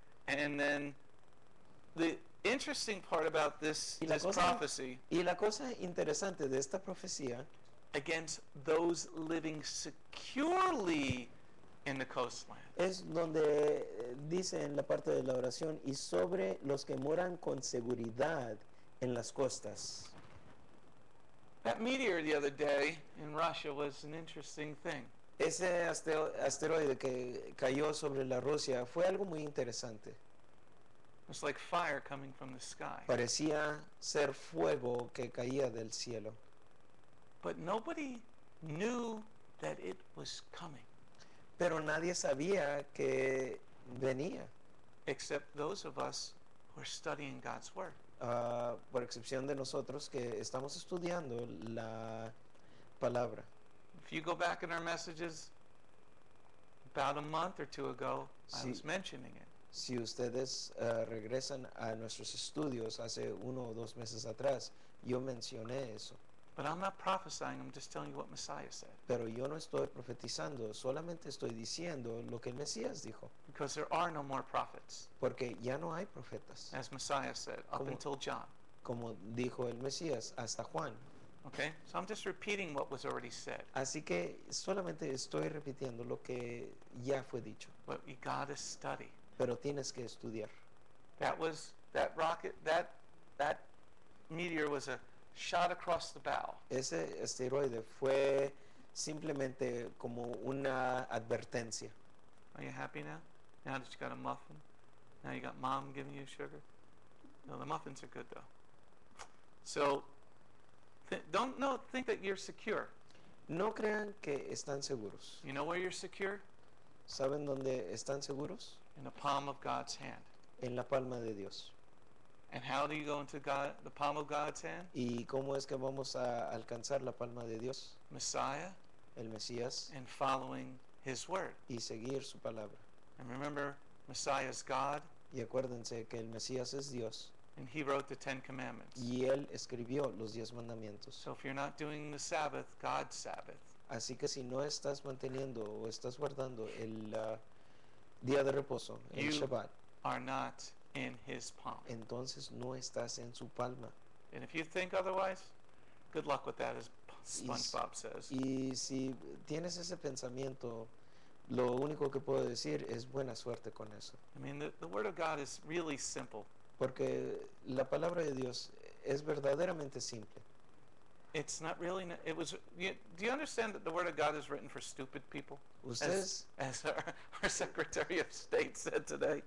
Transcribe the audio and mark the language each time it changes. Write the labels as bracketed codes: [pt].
[en] And then the interesting part about this [es] Y la cosa- [en] prophecy [es] Y la cosa interesante de esta profecía [en] against those living securely in the coastland. [es] es donde dice en la parte de la oración y sobre los que moran con seguridad en las costas. [en] That meteor the other day in Russia was an interesting thing. [es] Ese asteroide que cayó sobre la Rusia fue algo muy interesante. [en] It was like fire coming from the sky. [es] Parecía ser fuego que caía del cielo. [en] But nobody knew that it was coming [es] Pero nadie sabía que venía, [en] except those of us who are studying God's Word. [es] por excepción de nosotros que estamos estudiando la palabra. [en] If you go back in our messages about a month or two ago, I [es] Sí. [en] was mentioning it. [es] Si ustedes regresan a nuestros estudios hace 1 o 2 meses atrás, yo mencioné eso. [en] But I'm not prophesying, I'm just telling you what Messiah said. [es] Pero yo no estoy profetizando, solamente estoy diciendo lo que el Mesías dijo. [en] Because there are no more prophets, [es] Porque ya no hay profetas, [en] as Messiah said, up [es] Como- [en] until John. [es] como dijo el Mesías, hasta Juan. [en] Okay? So I'm just repeating what was already said. [es] Así que solamente estoy repitiendo lo que ya fue dicho. [en] But you gotta study. [es] Pero tienes que estudiar. [en] That rocket, that meteor was a shot across the bow. [es] Ese asteroide fue simplemente como una advertencia. [en] Are you happy now? Now that you got a muffin? Now you got mom giving you sugar? No, the muffins are good though. So, think that you're secure. [es] No crean que están seguros. [en] You know where you're secure? [es] ¿Saben dónde están seguros? [en] In the palm of God's hand. [es] En la palma de Dios. [en] And how do you go into the palm of God's hand? [es] ¿Y cómo es que vamos a alcanzar la palma de Dios? [en] Messiah [es] El Mesías [en] and following His word. [es] y seguir su palabra. [en] And remember, Messiah is God, [es] Y acuérdense que el Mesías es Dios [en] and He wrote the 10 Commandments. [es] y Él escribió los 10 mandamientos. [en] So if you're not doing the Sabbath, God's Sabbath, [es] Así que si no estás manteniendo o estás guardando el día de reposo, el [en] You- Shabbat, are not in His palm. [es] entonces no estás en su palma. [en] And if you think otherwise, good luck with that, as SpongeBob says. [es] Y si tienes ese pensamiento, lo único que puedo decir es buena suerte con eso. [en] I mean, the Word of God is really simple. [es] Porque la palabra de Dios es verdaderamente simple. [en] It's not really. It was. Do you understand that the Word of God is written for stupid people? [es] Ustedes [en] As our Secretary of State said today.